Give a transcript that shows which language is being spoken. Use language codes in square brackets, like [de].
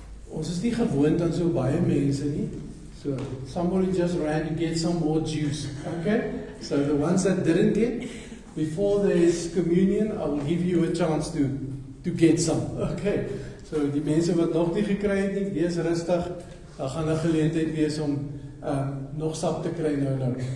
[af] Ons is nie gewoond aan so baie mense nie. [en] So somebody just ran to get some more juice. Okay? So the ones that didn't get, before there is communion, I will give you a chance to get some. [af] Okay? So die mense wat nog nie gekry het nie, wees rustig. Daar gaan 'n geleentheid wees om nog sap te kry nou.